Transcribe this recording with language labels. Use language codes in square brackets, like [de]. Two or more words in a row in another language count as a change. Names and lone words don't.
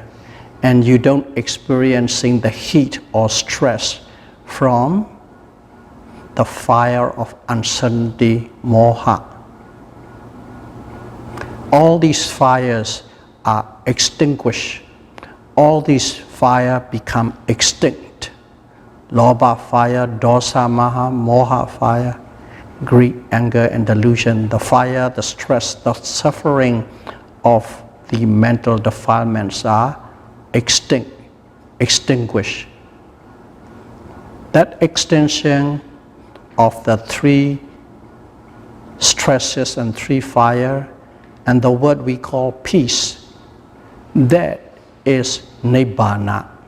[en] And you don't experiencing the heat or stress from the fire of uncertainty, moha. All these fires are extinguished. All these fires become extinct. Lobha fire, [pi] dosa, maha, moha [en] fire, greed, anger, and delusion. The fire, the stress, the suffering of the mental defilements are extinguished. That extinction of the three stresses and three fire, and the word we call peace, that is Nibbana.